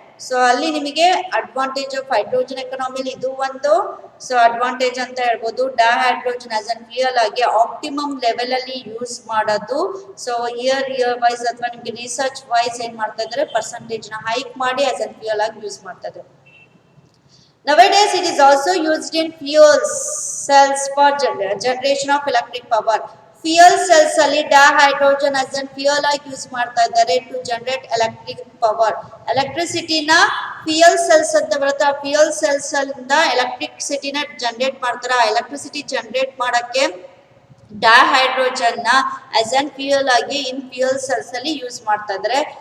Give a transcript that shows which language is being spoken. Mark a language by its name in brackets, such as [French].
[Kannada] So ಅಲ್ಲಿ ನಿಮಗೆ advantage of hydrogen ಎಕಾನಮಿಲಿ ಇದು ಒಂದು ಸೊ ಅಡ್ವಾಂಟೇಜ್ ಅಂತ ಹೇಳ್ಬೋದು. ಡೈಹೈಡ್ರೋಜನ್ ಆಸ್ ಅನ್ ಫ್ಯೂಯಲ್ ಆಗಿ ಆಪ್ಟಿಮಮ್ ಲೆವೆಲ್ ಅಲ್ಲಿ ಯೂಸ್ ಮಾಡೋದು. ಸೊ ಇಯರ್ ವೈಸ್ ಅಥವಾ ನಿಮಗೆ ರಿಸರ್ಚ್ ವೈಸ್ ಏನ್ ಮಾಡ್ತಾ ಇದ್ದಾರೆ, ಪರ್ಸೆಂಟೇಜ್ ನ ಹೈಕ್ ಮಾಡಿ ಆಸ್ ಅನ್ ಫ್ಯೂಯಲ್ ಆಗಿ ಯೂಸ್ ಮಾಡ್ತಾ ಇದ್ದಾರೆ. [English] Nowadays it is also used in fuel cells for generation of electric power. [Kannada] Fuel cells ಅಲ್ಲಿ ಡೈಹೈಡ್ರೋಜನ್ ಆಸ್ ಅನ್ ಫ್ಯೂಯಲ್ ಆಗಿ ಯೂಸ್ ಮಾಡ್ತಾ ಇದ್ದಾರೆ [English] To generate electric power. [Kannada] ಎಲೆಕ್ಟ್ರಿಸಿಟಿನ fuel cells ಅಂತ ಬರುತ್ತೆ, ಆ ಫ್ಯೂಯಲ್ ಸೆಲ್ಸ್ ಇಂದ ಎಲೆಕ್ಟ್ರಿಸಿಟಿನ ಜನರೇಟ್ ಮಾಡ್ತಾರೆ. ಆ ಎಲೆಕ್ಟ್ರಿಸಿಟಿ ಜನರೇಟ್ ಮಾಡಕ್ಕೆ ಡೈಹೈಡ್ರೋಜನ್ ನ ಆಸ್ ಅನ್ ಫ್ಯೂಯಲ್ ಆಗಿ ಇನ್ ಫ್ಯೂಯಲ್ ಸೆಲ್ಸ್ ಅಲ್ಲಿ ಯೂಸ್ ಮಾಡ್ತಾ ಇದ್ದಾರೆ.